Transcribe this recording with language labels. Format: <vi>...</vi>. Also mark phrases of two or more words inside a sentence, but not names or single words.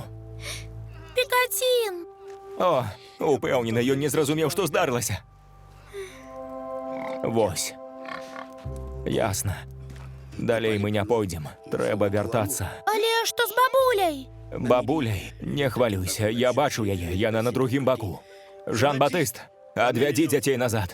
<uk>Пікацін! О, упевнений, ён не зрозумів, що здарилося.</uk> <be>Вось. Ясно. Далей мы не пойдем. Трэба вяртацца. Але што з бабуляй? Бабуляй, не хвалюйся, я бачу яе, яна на другім баку. Жан-Батыст, адвядзі дзяцей назад.</be>